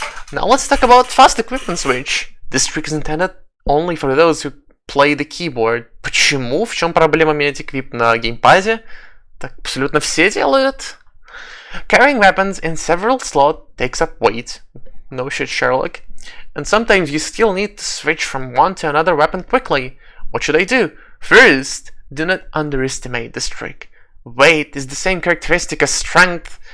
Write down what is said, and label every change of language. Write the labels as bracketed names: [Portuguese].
[English] Now let's talk about fast equipment switch. This trick is intended only for those who play the keyboard. [Russian] Почему? В чем проблема менять эквип на геймпаде? Так абсолютно все делают. [English] Carrying weapons in several slots takes up weight. No shit, Sherlock. And sometimes you still need to switch from one to another weapon quickly. What should I do? First, do not underestimate this trick. Weight is the same characteristic as strength.